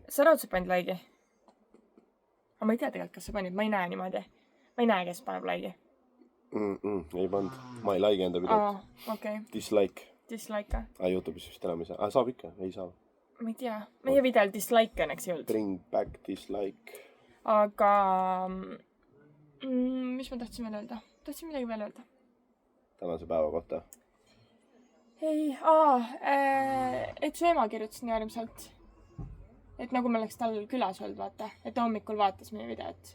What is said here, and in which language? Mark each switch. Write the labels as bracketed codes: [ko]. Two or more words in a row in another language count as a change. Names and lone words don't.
[et] Sa raudselt panid like'i? Aga ma ei tea tegelikult, kas sa panid. Ma ei näe niimoodi. Ma ei näe, kes paneb like'i. Ei pannud. Ma ei like enda videot. Okay. Dislike. Dislike? YouTube'is vist enam ei saa. Saab ikka? Ei saa. Ma ei tea. Meie videol dislike õnneks ei olnud. [en] Bring back dislike. [et] Aga... mis ma tahtsin veel öelda? Tahtsin midagi veel öelda. Tänase päeva kohta. Ei, et su ema kirjutas nii äärmiselt. Et nagu me oleks tal külas olnud, vaata. Et ta hommikul vaatas meie videot.